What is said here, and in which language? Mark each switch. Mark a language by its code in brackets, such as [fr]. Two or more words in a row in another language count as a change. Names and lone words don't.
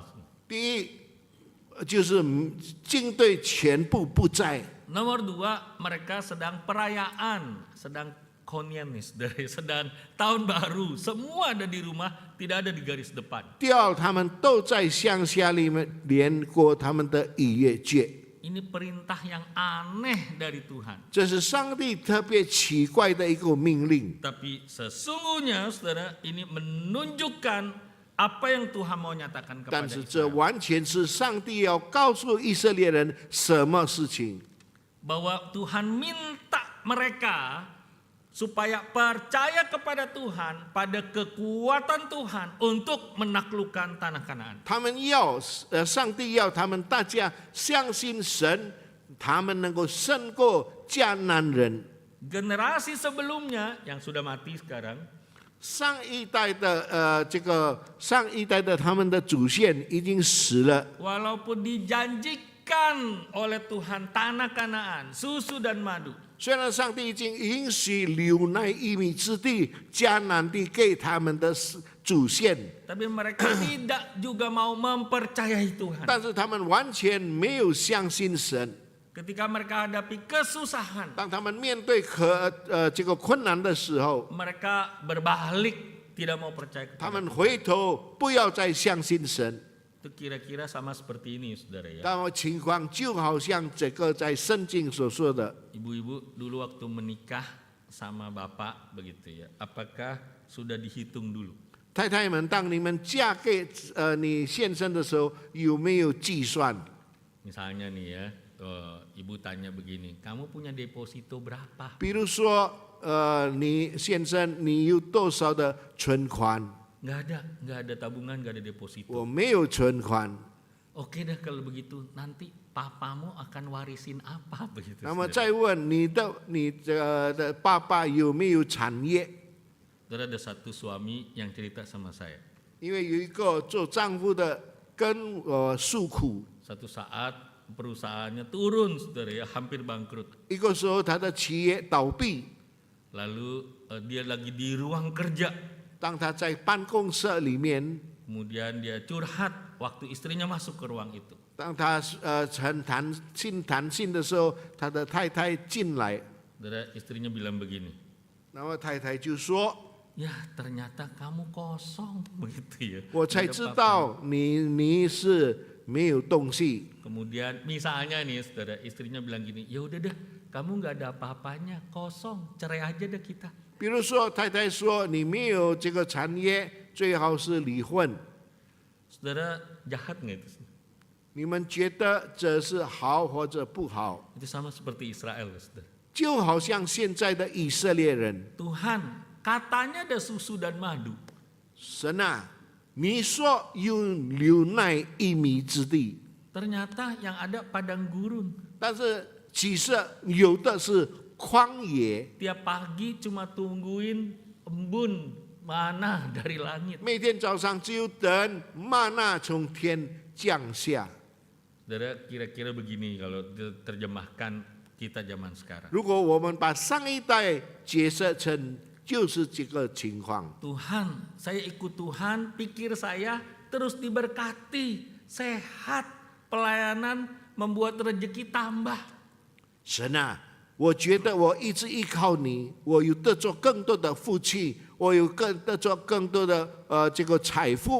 [zh] 第一就是军队全部不在， [id] Nomor 2 mereka sedang perayaan, sedang konyanis dari sedang tahun baru, semua ada di rumah, tidak ada di garis depan. [zh] 第二他们都在乡下里面连过他们的逾越节。 [id] Ini perintah yang aneh dari Tuhan. [zh] 这是上帝特别奇怪的一个命令， [id] Tapi sesungguhnya saudara ini menunjukkan apa yang Tuhan mau nyatakan [zh] 但 [id] kepada [zh] 是这 [id] Israel. [zh] 完全是上帝要告诉以色列人什么事情。 [id] Bahwa Tuhan minta mereka supaya percaya kepada Tuhan, pada kekuatan Tuhan untuk menaklukkan tanah Kanaan. [zh] 他们要，上帝要他们大家相信神，他们能够胜过迦南人。 [id] Generasi sebelumnya yang sudah mati sekarang, [zh] 上一代的上一代的他们的祖先已经死了， [id] walaupun dijanjikan oleh Tuhan tanah Kanaan, susu dan madu, [zh] 虽然上帝已经允许流奶与蜜之地迦南地给他们的祖先， [id] tapi mereka tidak juga mau mempercayai Tuhan. [zh] 但是他们完全没有相信神。 [id] Ketika mereka hadapi kesusahan, [zh] 当他们面对这个困难的时候， [id] mereka berbalik, tidak mau percaya [zh] 他 [id] kepada [zh] 们回头不要再相信神。 [id] Itu kira-kira sama seperti ini, saudara ya. [zh] 那么情况就好像这个在圣经所说的， [id] Ibu-ibu dulu waktu menikah sama bapak begitu ya, apakah sudah dihitung dulu? [zh] 太太们，当你们嫁给你先生的时候，有没有计算？ [id] Misalnya nih ya, ibu tanya begini, kamu punya deposito berapa? [zh] 比如说，你先生你有多少的存款？ [id] Nggak ada tabungan, nggak ada deposito. [zh] 我没有存款。 [id] Oke dah kalau begitu, nanti papamu akan warisin apa begitu? [zh] 那么 [id] saudara? [zh] 再问你的爸爸有没有产业？ [id] Saudara, ada satu suami yang cerita sama saya. [zh] 因为有一个做丈夫的跟我诉苦， [id] Satu saat perusahaannya turun, saudara ya, hampir bangkrut. [zh] 一个时候他的企业倒闭， [id] Lalu dia lagi di ruang kerja, [zh] 当他在办公室里面， [id] kemudian dia curhat waktu istrinya masuk ke ruang itu. [zh] 当他很谈心的时候，他的太太进来， [id] Saudara, istrinya bilang begini, [zh] 然后太太就说 [id] ya ternyata kamu kosong begitu ya. [zh] 我才 [id] Tidak [zh] 知 [id] apa-apa. [zh] 道你是没有东西。 [id] Kemudian misalnya nih saudara, istrinya bilang gini, ya udah deh, kamu nggak ada apa-apanya, kosong, cerai aja deh kita. [zh] 比如说，太太说你没有这个产业，最好是离婚。 [id] Saudara, jahat nggak itu? [zh] 你们觉得这是好或者不好？ [id] Itu sama seperti Israel, saudara. [zh] 就好像现在的以色列人， [id] Tuhan katanya ada susu dan madu, [zh] 神啊，你说有流奶与蜜之地， [id] ternyata yang ada padang gurun. [zh] 但是其实有的是旷野， [id] Tiap pagi cuma tungguin embun mana dari langit. [zh] 每天早上只有等玛纳从天降下。 [id] Saudara, kira-kira begini kalau diterjemahkan kita zaman sekarang. [zh] 如果我们把上一代解释成就是这个情况， [id] Tuhan, saya ikut Tuhan, pikir saya terus diberkati, sehat, pelayanan, membuat rezeki tambah. [zh] 神啊，我觉得我一直依靠你，我有得着更多的福气，我有得着更多的这个财富。